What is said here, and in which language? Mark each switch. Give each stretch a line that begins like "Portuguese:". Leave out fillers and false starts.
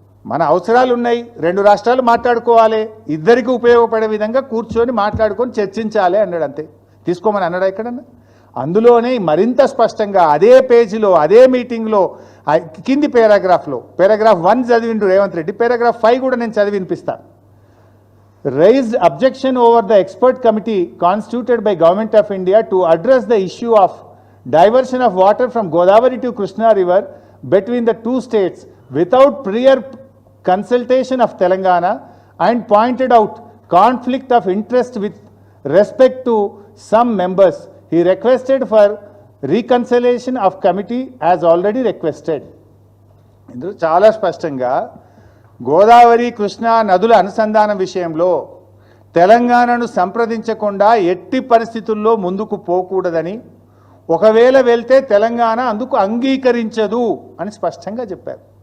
Telugu: మన అవసరాలు ఉన్నాయి, 2 రాష్ట్రాలు మాట్లాడుకోవాలి, ఇద్దరికి ఉపయోగపడే విధంగా కూర్చొని మాట్లాడుకొని చర్చించాలి అన్నాడు. అంతే, తీసుకోమని అన్నాడా ఎక్కడన్నా? అందులోనే మరింత స్పష్టంగా అదే పేజీలో అదే మీటింగ్లో కింది పారాగ్రాఫ్లో పారాగ్రాఫ్ 1 చదివిండు రేవంత్ రెడ్డి, పారాగ్రాఫ్ 5 కూడా నేను చదివి వినిపిస్తాను.
English: Raised objection over the expert committee constituted by Government of India to address the issue of diversion of water from Godavari to Krishna River between the two states without prior consultation of Telangana, and pointed out conflict of interest with respect to some members. He requested for reconciliation of committee as already requested.
Telugu: ఇందులో చాలా స్పష్టంగా గోదావరి కృష్ణా నదుల అనుసంధానం విషయంలో తెలంగాణను సంప్రదించకుండా ఎట్టి పరిస్థితుల్లో ముందుకు పోకూడదని, ఒకవేళ వెళ్తే తెలంగాణ అందుకు అంగీకరించదు అని స్పష్టంగా చెప్పారు.